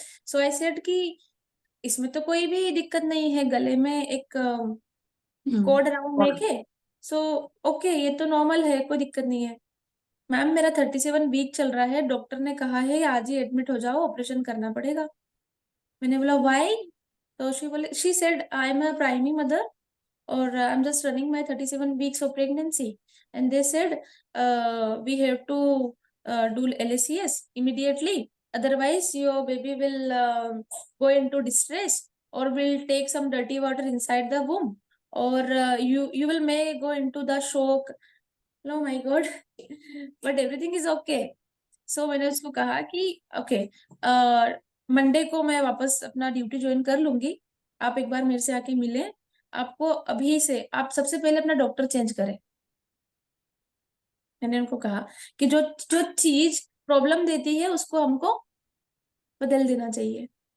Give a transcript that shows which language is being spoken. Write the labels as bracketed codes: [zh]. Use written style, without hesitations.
[en] so I said [hi] कि इसमें तो कोई भी दिक्कत नहीं है, गले में एक कोड राउंड नेक है, सो ओके ये तो नॉर्मल है, कोई दिक्कत नहीं है। मैम मेरा 37 वीक चल रहा है, डॉक्टर ने कहा है आज ही एडमिट हो जाओ, ऑपरेशन करना पड़ेगा। मैंने बोला व्हाई? [en] तो she said I am a primi mother और I am just running my 37 weeks of pregnancy and they said we have to do LACS immediately, otherwise your baby will go into distress or will take some dirty water inside the womb or you will may go into the shock। oh my god but everything is okay। [hi] so मैंने उसको कहा कि okay Monday को मैं वापस अपना duty join कर लूंगी, आप एक बार मेरे से आके मिले, आपको अभी से आप सबसे पहले अपना डॉक्टर चेंज करें। मैंने उनको कहा कि जो जो चीज प्रॉब्लम देती है उसको हमको बदल देना चाहिए।